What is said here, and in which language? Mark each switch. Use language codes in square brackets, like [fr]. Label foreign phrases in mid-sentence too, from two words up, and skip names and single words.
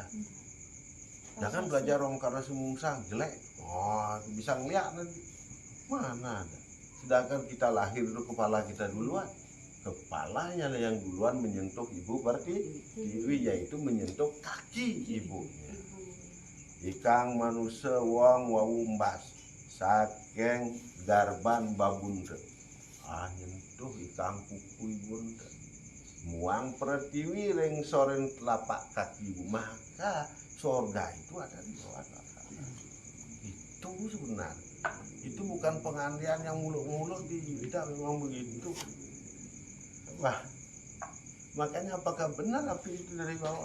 [id] Jangan belajar karena sumungsang jelek. Oh, bisa ngeliat nanti. Mana ada. Sedangkan kita lahir dulu kepala kita duluan. kepalanya yang duluan menyentuh ibu pertiwi, yaitu menyentuh kaki ibunya. [kaw] Ikang manusia wong wawumbas saking darban babunda, nyentuh ikang kuku ibunda, muang pertiwi ring soren telapak kaki ibu, [id] maka surga itu ada di bawah telapak kaki. Itu sebenarnya, itu bukan pengandian yang muluk-muluk, tidak, memang begitu. Wah, makanya apakah benar api itu dari bawah?